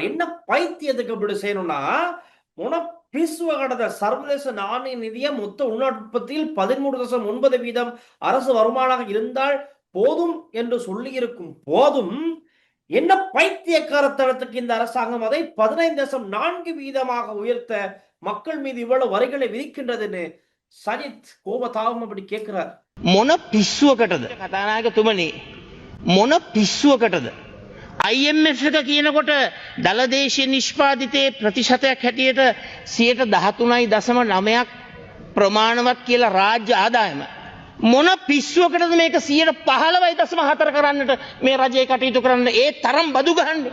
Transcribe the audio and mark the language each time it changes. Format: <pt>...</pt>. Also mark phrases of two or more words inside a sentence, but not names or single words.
<ta>என்ன பைத்தியத்துக்கு அப்படி செய்யணும்னா, கடந்த சர்வதேச நாணய நிதியம் மொத்த உள்நாட்டு உற்பத்தியில் 13.9% அரசு வருமானம் இருந்தால் போதும் என்று சொல்லி இருக்கும் போதும் என்ன பைத்தியக்காரத்தனத்துக்கு இந்த அரசாங்கம் அதை 15.4% உயர்த்த மக்கள் மீது இவ்வளவு வரிகளை விதிக்கின்றதுன்னு சஜித் கோபதாபம் அப்படி கேட்கிறார்.</ta> <si>මොන පිස්සුවකටද කතානායකතුමනි, මොන පිස්සුවකටද IMF එක කියනකොට දලදේශීය නිෂ්පාදිතයේ ප්‍රතිශතයක් හැටියට 13.9% ප්‍රමාණවත් කියලා රාජ්‍ය ආදායම, මොන පිස්සුවකටද මේක 15.4 කරන්නට මේ රජය කටයුතු කරන්න ඒ තරම් බදු ගහන්නේ?</si>